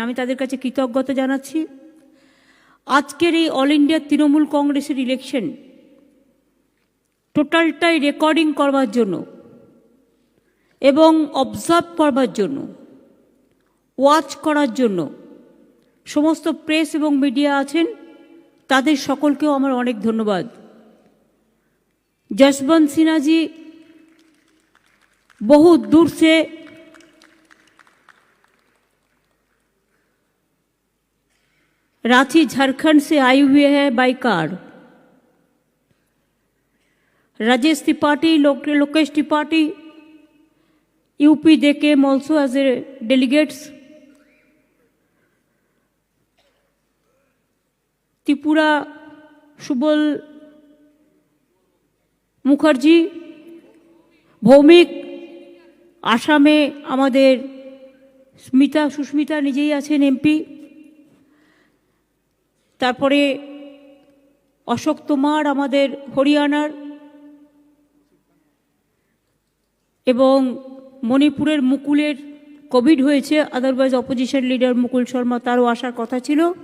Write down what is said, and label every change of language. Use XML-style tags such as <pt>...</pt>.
<bn>আমি তাদের কাছে কৃতজ্ঞতা জানাচ্ছি। আজকের এই অল ইন্ডিয়া তৃণমূল কংগ্রেসের ইলেকশন টোটালটাই রেকর্ডিং করবার জন্য এবং অবজার্ভ করবার জন্য, ওয়াচ করার জন্য সমস্ত প্রেস এবং মিডিয়া আছেন, তাদের সকলকেও আমার অনেক ধন্যবাদ।</bn> <hi>जसवंत सिन्हा जी बहुत दूर से रांची झारखंड से आए हुए हैं by car.</hi> <en>Rajesh Tripathi, Lokesh Tripathi, UP they came also as a delegates.</en> <bn>Tripura Subal Mukherjee, Bhowmik, আসামে আমাদের সুস্মিতা নিজেই আছেন এমপি, তারপরে অশোক তোমার আমাদের হরিয়ানার, এবং মণিপুরের মুকুলের কোভিড হয়েছে, আদারওয়াইজ অপোজিশন লিডার মুকুল শর্মা, তারও আসার কথা ছিল।</bn>